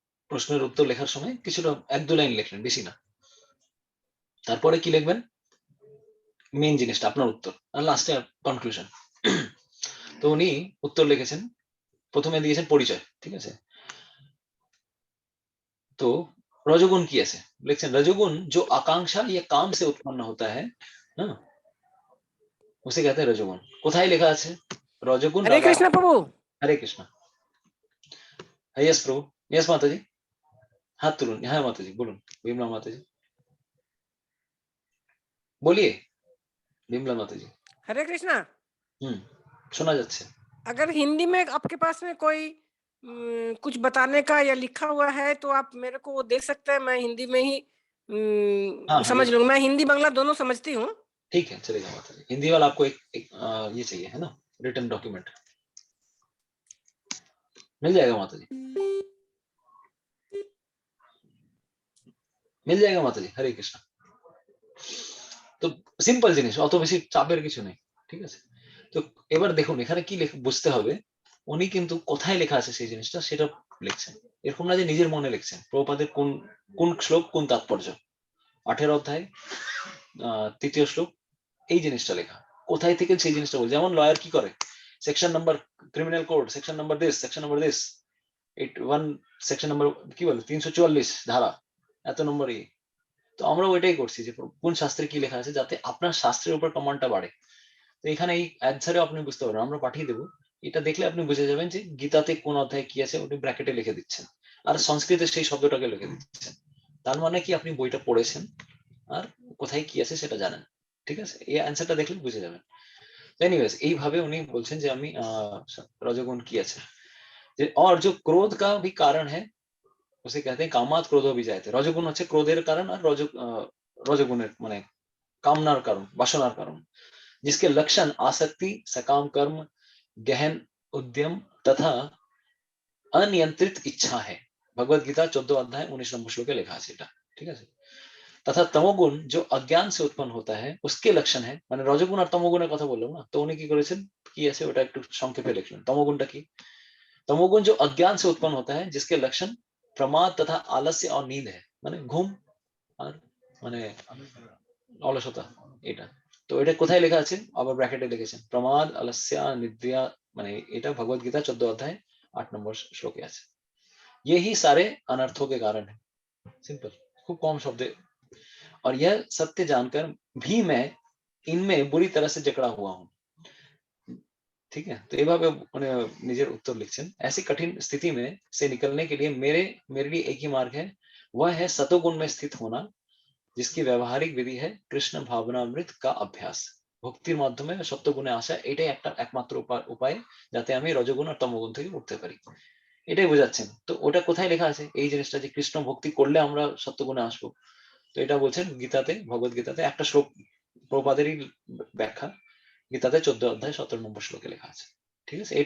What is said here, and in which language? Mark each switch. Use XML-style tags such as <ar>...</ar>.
<bn>প্রশ্নের উত্তর লেখার সময় কিছুটা 1-2 লাইন লিখলেন, বেশি না। তারপরে কি লিখবেন? মেইন জিনিসটা আপনার উত্তর, আর লাস্টে কনক্লুশন। তো উনি উত্তর লিখেছেন, প্রথমে দিয়েছেন পরিচয়, ঠিক আছে?</bn> <hi>तो रजोगुण की ऐसे लिखছেন, रजोगुण जो आकांक्षा या काम से उत्पन्न होता है ना, उसे कहते हैं रजोगुण।</hi> <bn>কোথায় লেখা আছে रजोगुण?</bn> <hi>हरे कृष्ण प्रभु। हरे कृष्ण। यस प्रभु, यस माता जी, हाथ तुलून। हाँ माता जी बोलून, বিমলা माता जी बोलिए, বিমলা माता जी। हरे कृष्ण।</hi> <bn>শোনা যাচ্ছে।</bn> <hi>अगर हिंदी में आपके पास में कोई कुछ बताने का या लिखा हुआ है तो आप मेरे को वो दे सकते हैं, मैं हिंदी में ही हाँ, समझ ये- लूंगा। मैं हिंदी बांग्ला दोनों समझती हूँ। ठीक है चलेगा माता जी। हिंदी वाला आपको एक ये चाहिए है ना, रिटन डॉक्यूमेंट, मिल जाएगा माता जी, मिल जाएगा माता जी। हरे कृष्ण।</hi> <bn>তো সিম্পল জিনিস, অত বেশি চাপের কিছু নেই, ঠিক আছে? তো এবার দেখুন এখানে কি বুঝতে হবে, উনি কিন্তু কোথায় লেখা আছে সেই জিনিসটা সেটা লিখছেন। এরকম না যে নিজের মনে লিখছেন। প্রভুপাদের কোন কোন শ্লোক কোন তাৎপর্য, 18 অধ্যায় 3য় শ্লোক, এই জিনিসটা লেখা। কোথায় থেকে সেই জিনিসটা বল, যেমন লয়ার কি করে, section number, criminal code section number this, section number this, 1 section number কি বলে 344 ধারা, এত নম্বর। তো আমরা ওইটাই করছি যে কোন শাস্ত্রে কি লেখা আছে, যাতে আপনার শাস্ত্রের উপর কমান্ডটা বাড়ে। তো এখানে এই অ্যান্সারেও আপনি বুঝতে পারবেন, আমরা পাঠিয়ে দেবো। এটা দেখলে আপনি বুঝে যাবেন যে গীতাতে কোন অধ্যায় কি আছে, ওটা ব্র্যাকেটে লিখে দিচ্ছেন, আর সংস্কৃতে সেই শব্দটাকে লিখে দিচ্ছেন। তার মানে কি আপনি বইটা পড়েছেন আর কোথায় কি আছে সেটা জানেন, ঠিক আছে? এই অ্যান্সারটা দেখলে বুঝে যাবেন। এনিওয়েজ এইভাবে উনি বলছেন যে আমি রজগুণ কি আছে, যে</bn> <hi>और जो क्रोध का भी कारण है उसे कहते हैं कामात क्रोधो विजायते। रजोगुण</hi> <bn>হচ্ছে ক্রোধের কারণ, আর রজগুণের মানে</bn> <hi>कामनार कारण, वासनार कारण, जिसके लक्षण आसक्ति, सकाम कर्म, गहन उद्यम तथा अनियंत्रित इच्छा है। भगवत गीता 14 अध्याय</hi> <bn>19 নম্বর শ্লোকে লেখা আছে এটা, ঠিক আছে?</bn> <hi>तथा तमोगुण जो अज्ञान से उत्पन्न होता है उसके लक्षण है,</hi> <bn>মানে রজগুণ আর তমোগুণের কথা বললাম না, তো উনি কি করেছেন, কি আছে ওটা একটু সংক্ষেপে লিখলেন। তমোগুণটা কি?</bn> <hi>तमोगुण जो अज्ञान से उत्पन्न होता है जिसके लक्षण प्रमाद तथा आलस्य और नींद है,</hi> <bn>মানে ঘুম আর মানে অলসতা, এটা। তো এটা কোথায় লেখা আছে, আবার ব্র্যাকেটে লিখেছেন, প্রমাদ আলস্য নিদ্রা, মানে এটা ভগবত</bn> <hi>गीता 14 अध्याय</hi> <bn>8 নম্বর শ্লোকে আছে।</bn> <hi>यही सारे अनर्थों के कारण है। सिंपल, खूब कम शब्द। और यह सत्य जानकर भी मैं इनमें बुरी तरह से जकड़ा हुआ हूँ। ठीक है, तो</hi> <bn>এভাবে মানে নিজের উত্তর লিখছেন।</bn> <hi>ऐसी कठिन स्थिति में से निकलने के लिए मेरे लिए एक ही मार्ग है, वह है सतोगुण में स्थित होना, जिसकी व्यवहारिक विधि है कृष्ण भावनामृत का अभ्यास।</hi> <bn>ভক্তির মাধ্যমে সত্যগুণে আসা, এটাই একটা একমাত্র উপায় যাতে আমি রজগুণ আর তমগুণ থেকে উঠতে পারি, এটাই বোঝাচ্ছেন। তো ওটা কোথায় লেখা আছে এই জিনিসটা, যে কৃষ্ণ ভক্তি করলে আমরা সত্যগুণে আসবো, তো এটা বলছেন গীতাতে, ভগবত গীতাতে একটা শ্লোক, প্রভুপাদেরই ব্যাখ্যা, গীতাতে 14 অধ্যায় 17 নম্বর শ্লোকে লেখা আছে, ঠিক আছে?</bn>